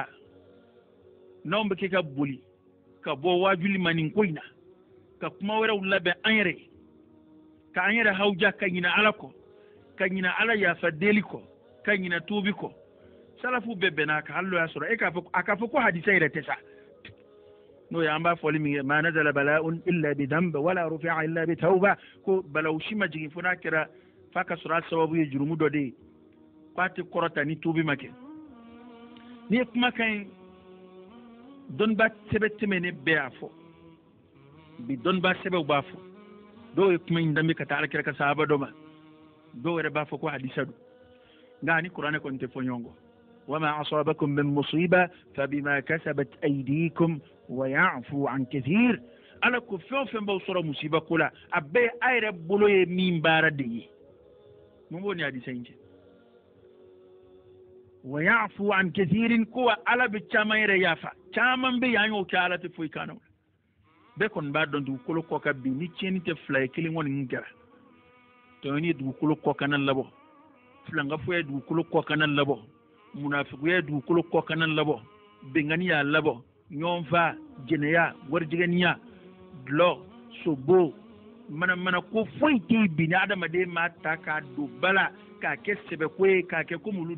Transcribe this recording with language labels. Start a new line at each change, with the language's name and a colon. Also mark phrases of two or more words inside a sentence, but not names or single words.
Bambara: n'anw bɛ kɛ ka boli ka bɔ wajuli ma nin ko in na ka kuma wɛrɛw labɛn an yɛrɛ ye ka an yɛrɛ hawja ka ɲina ala kɔ ka ɲina ala yafa deli kɔ ka ɲina tuubi kɔ salafu bɛɛ bɛnna ka hali y'a sɔrɔ a k'a fɔ ko hadisa yɛrɛ tɛ sa n'o ye an b'a fɔli min kɛ
Arabic: ما نزل بلاء إلا بذنب ولا رفع إلا بتوبة
Bambara: ko balawu si ma jigin fo n'a kɛra f'a ka sɔrɔ a sababu ye jurumu dɔ de ye k'a tɛ kɔrɔta ni tuubi ma kɛ n'i ye kumakan in dɔnniba sɛbɛ tɛmɛnen bɛɛ y'a fɔ bi dɔnniba sɛbɛw b'a fɔ dɔw ye kuma in danbe ka taa alakira ka sahaba dɔ ma dɔw yɛrɛ b'a fɔ ko hadisa don nka ani kuranɛ kɔni tɛ fɔ ɲɔgɔn kɔ
Arabic: وما أصابكم من مصيبة فبما كسبت أيديكم ويعفو عن كثير
Bambara: ala ko fɛn o fɛn b'aw sɔrɔ musiba ko la a bɛɛ a yɛrɛ bolo ye min baara de ye mun b'o ni hadisa in cɛ
Arabic: ويعفو عن كثير
Bambara: ko wa ala bɛ caman yɛrɛ yafa caman bɛ yen an y'o kɛ ala tɛ foyi kan na bɛɛ kɔni b'a dɔn dugukolo kɔ ka bin ni tiɲɛni tɛ fila ye kelen kɔni kɛra tɔɲɔni ye dugukolo kɔ kana labɔ filankafoya ye dugukolo kɔ kana labɔ munafikuya ye dugukolo kɔ kana labɔ bɛnkanni y'a labɔ ɲɔgɔnfa jɛnɛya warijɛgɛniya dulɔ sobo mana ko foyi tɛ bin ni adamaden m'a ta k'a don ba la k'a kɛ sɛbɛko ye k'a kɛ komi olu